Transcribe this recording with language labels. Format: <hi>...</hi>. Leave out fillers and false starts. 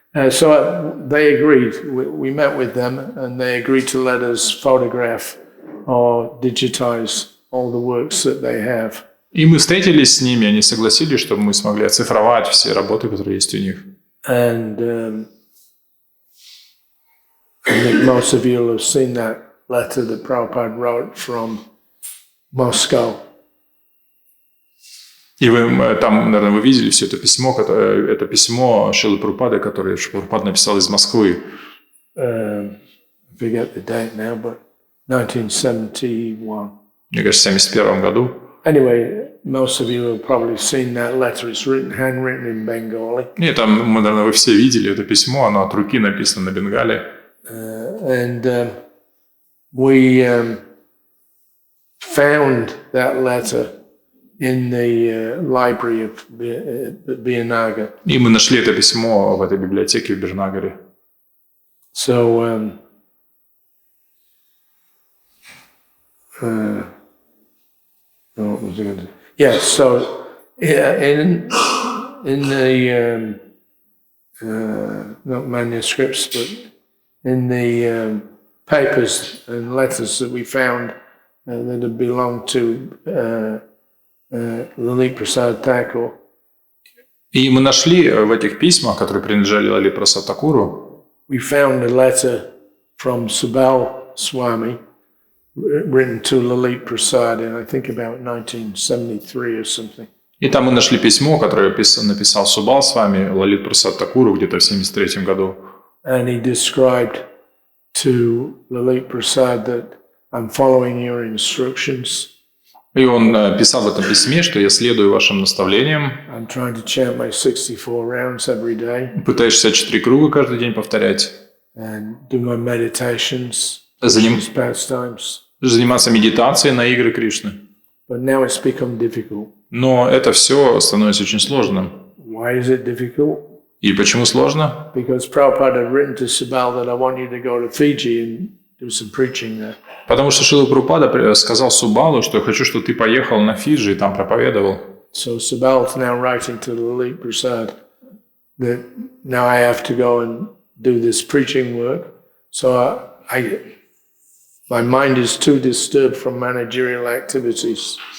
<en>So they agreed. We met with them, and they agreed to let us photograph or digitize all the works that they have.</en> <ru>И мы встретились с ними, они согласились, чтобы мы смогли оцифровать все работы, которые есть у них.</ru> <en>And I think most of you will have seen that letter that Prabhupada wrote from Moscow.</en> <ru>И вы там, наверное, вы видели все это письмо Шрилы Прабхупады, которое Прабхупада написал из Москвы.</ru> <en>I forget the date now, but 1971.</en> <ru>Мне кажется, в 1971 году.</ru> <en>Anyway, most of you have probably seen that letter. It's handwritten in Bengali.</en> <ru>И там, наверное, вы все видели это письмо, оно от руки написано на бенгале.</ru> <en>And we found that letter in the library of Biyanagar.</en> <ru>И мы нашли это письмо в этой библиотеке в Бирнагаре.</ru> <en>So what was I going to say? Yes, so in the not manuscripts, but in the papers and letters that we found that had belonged to Lalit Prasad Thakur.</en> <ru>И мы нашли в этих письмах, которые принадлежали Лалит Прасад Такуру,</ru> <en>We found a letter from Subal Swami written to Lalit Prasad in, I think, about 1973 or something.</en> <ru>И там мы нашли письмо, которое написал Субал с вами, Лалит Прасад Такуру, где-то в 1973 году.</ru> <en>And he described to Lalit Prasad that I'm following your instructions.</en> <ru>И он писал в этом письме, что я следую вашим наставлениям.</ru> <en>I'm trying to chant my 64 rounds every day.</en> <ru>Пытаюсь 64 круга каждый день повторять.</ru> <en>And do my meditations, Krishna's pastimes.</en> <ru>Заниматься медитацией на игры Кришны.</ru> <en>But now it's become difficult.</en> <ru>Но это все становится очень сложным.</ru> <en>Why is it difficult?</en> <ru>И почему сложно?</ru> <en>Because Prabhupada had written to Subal that I want you to go to Fiji and do some preaching there.</en> <ru>Потому что Шрила Прабхупада сказал Субалу, что я хочу, чтобы ты поехал на Фиджи и там проповедовал.</ru> <en>So Subal is now writing to Lalit Prasad that now I have to go and do this preaching work. So my mind is too disturbed from managerial activities.</en>